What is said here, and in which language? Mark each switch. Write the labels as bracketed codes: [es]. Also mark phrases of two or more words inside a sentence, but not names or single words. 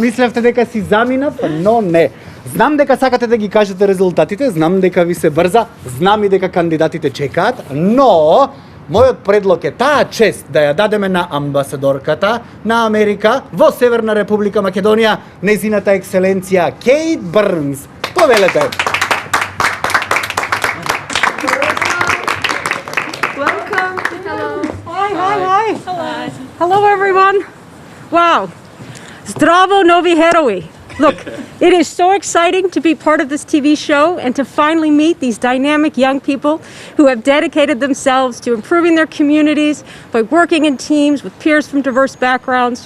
[mk] Мислевте дека си заминав, но не. Знам дека сакате да ги кажете резултатите, знам дека ви се брза, знам и дека кандидатите чекаат, но мојот предлог е таа чест да ја дадеме на амбасадорката на Америка во Северна Република Македонија, нејзината екселенција Кейт Брнс. Повелете. [en] Welcome. Hello. Hi. Hello, everyone. Wow. [mk] Zdravo Novi Heroi. [en] Look, it is so exciting to be part of this TV show and to finally meet these dynamic young people who have dedicated themselves to improving their communities by working in teams with peers from diverse backgrounds.